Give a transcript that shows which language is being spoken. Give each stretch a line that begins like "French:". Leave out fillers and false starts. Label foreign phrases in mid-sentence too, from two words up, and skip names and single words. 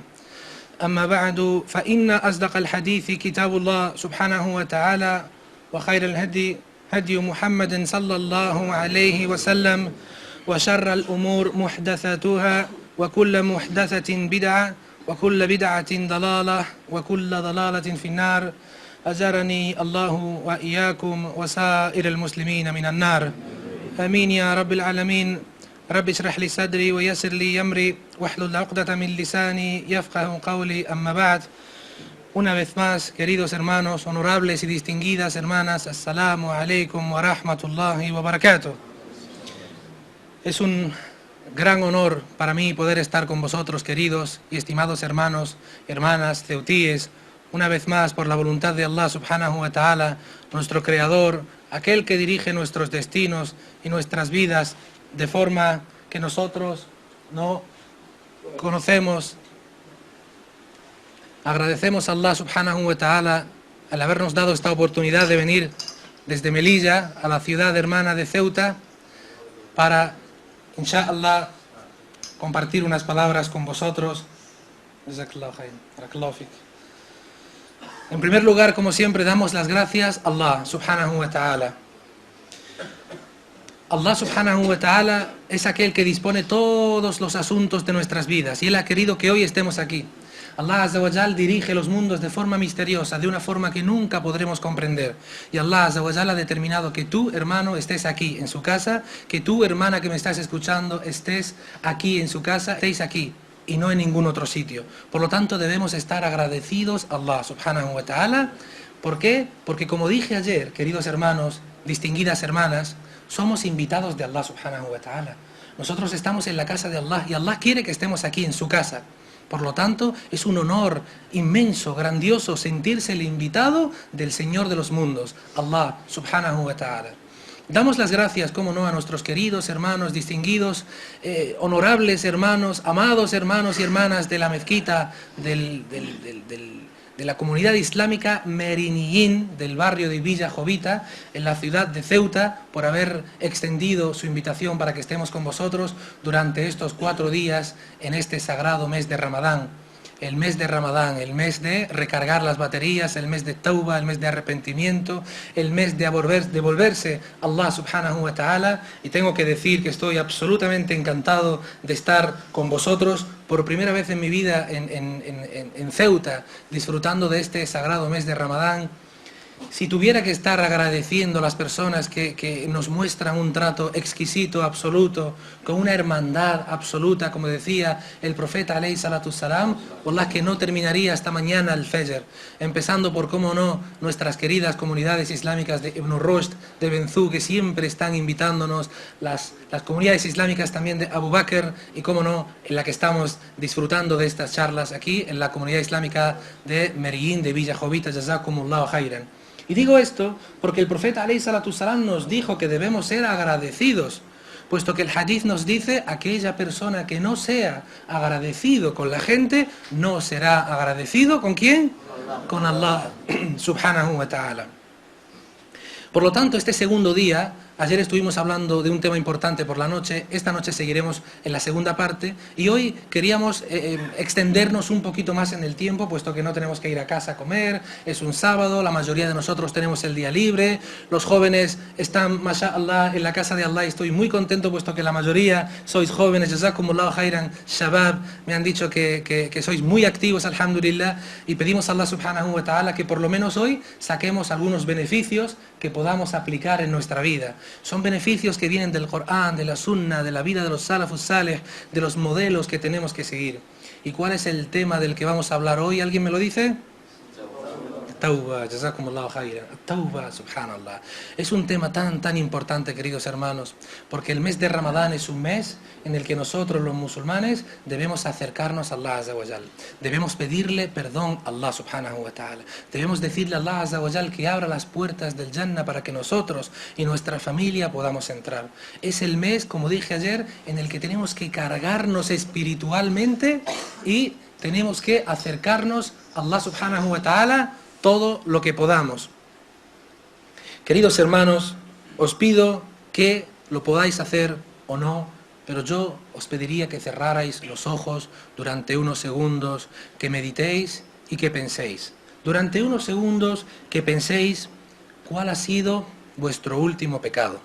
Arabic: أما بعد فإن أصدق الحديث كتاب الله سبحانه وتعالى وخير الهدي هدي محمد صلى الله عليه وسلم وشر الأمور محدثاتها وكل محدثة بدعة وكل بدعة ضلالة وكل ضلالة في النار. أجرني الله وإياكم وسائر المسلمين من النار. آمين يا رب العالمين. رب اشرح لي صدري ويسر لي أمري واحلل عقدة من لساني يفقه قولي. أما بعد.
Spanish: Una vez más, queridos hermanos, honorables y distinguidas hermanas,
Arabic: السلام عليكم ورحمة الله وبركاته.
Spanish: Es un gran honor para mí poder estar con vosotros, queridos y estimados hermanos, hermanas, ceutíes, una vez más por la voluntad de
Arabic: الله سبحانه وتعالى,
Spanish: nuestro creador, aquel que dirige nuestros destinos y nuestras vidas de forma que nosotros no conocemos. Agradecemos a
Arabic: الله سبحانه وتعالى
Spanish: al habernos dado esta oportunidad de venir desde Melilla a la ciudad hermana de Ceuta para, inshallah, compartir unas palabras con vosotros. En primer lugar, como siempre, damos las gracias a
Arabic: الله سبحانه وتعالى. الله سبحانه وتعالى
Spanish: es aquel que dispone todos los asuntos de nuestras vidas y Él ha querido que hoy estemos aquí.
Arabic: الله عز وجل
Spanish: dirige los mundos de forma misteriosa, de una forma que nunca podremos comprender. Y
Arabic: الله عز وجل
Spanish: ha determinado que tú, hermano, estés aquí en su casa, que tú, hermana que me estás escuchando, estés aquí en su casa, estéis aquí y no en ningún otro sitio. Por lo tanto, debemos estar agradecidos a
Arabic: الله سبحانه وتعالى.
Spanish: ¿Por qué? Porque como dije ayer, queridos hermanos, distinguidas hermanas, somos invitados de
Arabic: الله سبحانه وتعالى.
Spanish: Nosotros estamos en la casa de Allah y Allah quiere que estemos aquí en su casa. Por lo tanto, es un honor inmenso, grandioso, sentirse el invitado del Señor de los mundos,
Arabic: الله سبحانه وتعالى.
Spanish: Damos las gracias, como no, a nuestros queridos hermanos, distinguidos, honorables hermanos, amados hermanos y hermanas de la mezquita de la comunidad islámica Meriniyin del barrio de Villa Jovita, en la ciudad de Ceuta, por haber extendido su invitación para que estemos con vosotros durante estos 4 días en este sagrado mes de Ramadán. El mes de Ramadán, el mes de recargar las baterías, el mes de tauba, el mes de arrepentimiento, el mes de devolverse a
Arabic: الله سبحانه وتعالى.
Spanish: Y tengo que decir que estoy absolutamente encantado de estar con vosotros por primera vez en mi vida en Ceuta, disfrutando de este sagrado mes de Ramadán. Si tuviera que estar agradeciendo a las personas que nos muestran un trato exquisito, absoluto, con una hermandad absoluta, como decía el profeta
Arabic: عليه الصلاة والسلام,
Spanish: wallah que no terminaría hasta mañana el Fajr, empezando por, cómo no, nuestras queridas comunidades islámicas de Ibn Rushd, de Benzú, que siempre están invitándonos, las comunidades islámicas también de Abu Bakr y, cómo no, en la que estamos disfrutando de estas charlas aquí, en la comunidad islámica de Merillín, de Villa Jovita,
Arabic: جزاكم الله خيرا.
Spanish: Y digo esto porque el profeta
Arabic: عليه الصلاة والسلام
Spanish: nos dijo que debemos ser agradecidos, puesto que el hadith nos dice: aquella persona que no sea agradecido con la gente, no será agradecido ¿con quién?
Arabic: Con الله سبحانه وتعالى.
Spanish: Por lo tanto, este segundo día Ayer estuvimos hablando de un tema importante por la noche, esta noche seguiremos en la segunda parte y hoy queríamos extendernos un poquito más en el tiempo, puesto que no tenemos que ir a casa a comer, es un sábado, la mayoría de nosotros tenemos el día libre, los jóvenes están, mashallah, en la casa de Allah y estoy muy contento puesto que la mayoría sois jóvenes,
Arabic: جزاكم الله خيرا، شباب,
Spanish: me han dicho que sois muy activos, alhamdulillah, y pedimos a
Arabic: الله سبحانه وتعالى
Spanish: que por lo menos hoy saquemos algunos beneficios que podamos aplicar en nuestra vida. Son beneficios que vienen del Corán, de la Sunna, de la vida de los
Arabic: السلف الصالح,
Spanish: de los modelos que tenemos que seguir. ¿Y cuál es el tema del que vamos a hablar hoy? ¿Alguien me lo dice?
Arabic: توبة، جزاكم الله خيرا. توبة، سبحان الله.
Spanish: Es un tema tan importante, queridos hermanos, porque el mes de Ramadán es un mes en el que nosotros los musulmanes debemos acercarnos a
Arabic: الله عز وجل.
Spanish: Debemos pedirle perdón a
Arabic: الله سبحانه وتعالى.
Spanish: Debemos decirle a
Arabic: الله عز وجل
Spanish: que abra las puertas del Jannah para que nosotros y nuestra familia podamos entrar. Es el mes, como dije ayer, en el que tenemos que cargarnos espiritualmente y tenemos que acercarnos a
Arabic: الله سبحانه وتعالى
Spanish: todo lo que podamos. Queridos hermanos, os pido que lo podáis hacer o no, pero yo os pediría que cerrarais los ojos durante unos segundos, que meditéis y que penséis. Durante unos segundos que penséis cuál ha sido vuestro último pecado.